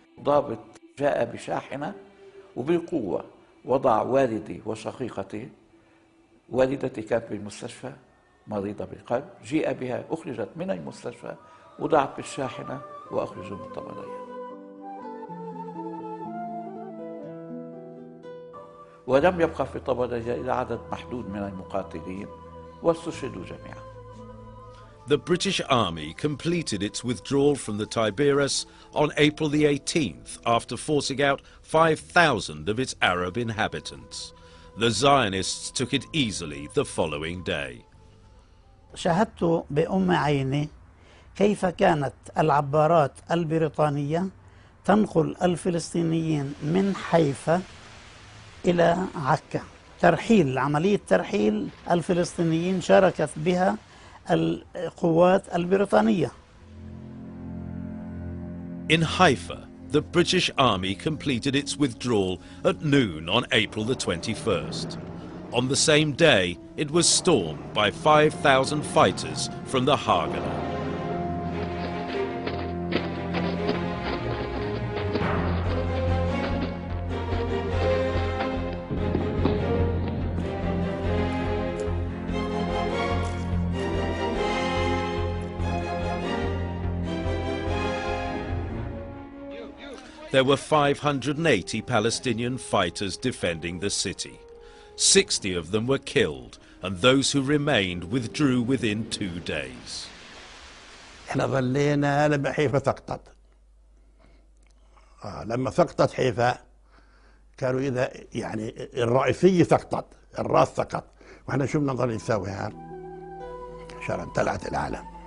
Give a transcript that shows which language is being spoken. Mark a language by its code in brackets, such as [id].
[ar] ضابط جاء بشاحنة وبالقوة وضع والدي وشقيقتي، والدتي كانت بالمستشفى مريضة بالقلب، جيء بها، أخرجت من المستشفى، وضعت بالشاحنة وأخرجوا من طبرية. ولم يبقى في طبرية إلا عدد محدود من المقاتلين واستشهدوا جميعا. [en] The British Army completed its withdrawal from the Tiberias on April the 18th after forcing out 5,000 of its Arab inhabitants. The Zionists took it easily the following day. [ar] شاهدت بأم عيني كيف كانت العبارات البريطانية تنقل الفلسطينيين من حيفا إلى عكا. عملية ترحيل الفلسطينيين شاركت بها القوات البريطانية. [en] In Haifa, the British Army completed its withdrawal at noon on April the 21st. On the same day, it was stormed by 5,000 fighters from the Haganah. There were 580 Palestinian fighters defending the city. 60 of them were killed, and those who remained withdrew within 2 days. [ar] احنا ظلينا لما حيفا سقطت. لما سقطت حيفا كانوا إذا يعني الرئيسية سقطت، الراس سقط، واحنا شو بدنا نضل نسوي هذا عشان امتلأت العالم.